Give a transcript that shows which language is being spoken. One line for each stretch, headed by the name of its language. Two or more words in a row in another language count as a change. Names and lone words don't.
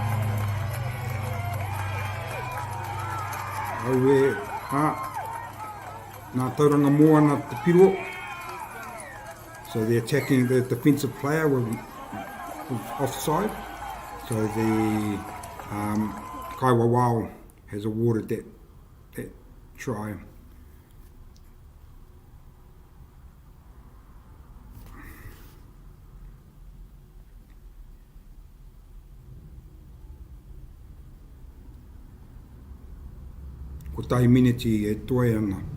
Māori: Auwe, nā tauranga moana te piro.
English: So they're attacking the defensive player with offside. So the Kaiwa Wau has awarded that try.
Māori: Ko tahi miniti e toe ana.